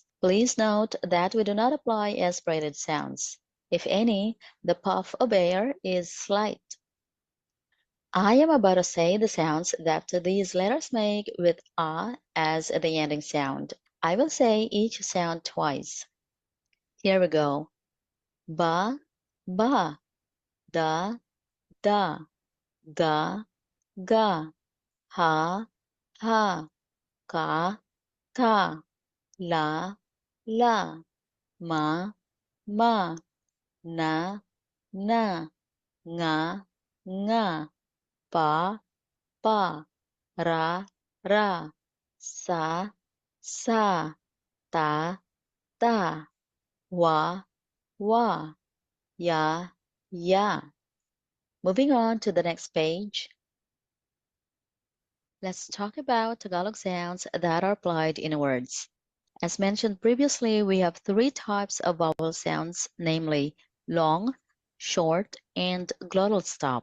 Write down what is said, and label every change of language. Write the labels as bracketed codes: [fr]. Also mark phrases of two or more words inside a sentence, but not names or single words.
[en] Please note that we do not apply aspirated sounds. If any, the puff of air is slight. I am about to say the sounds that these letters make with a as the ending sound. I will say each sound twice. Here we go. [tl] Ba, ba, da, da, ga, ga, ha, ha, ka, ka, la, la, ma, ma, na, na, nga, nga, pa, pa, ra, sa, ta, wa, ya. [en] Moving on to the next page. Let's talk about Tagalog sounds that are applied in words. As mentioned previously, we have 3 types of vowel sounds, namely long, short, and glottal stop.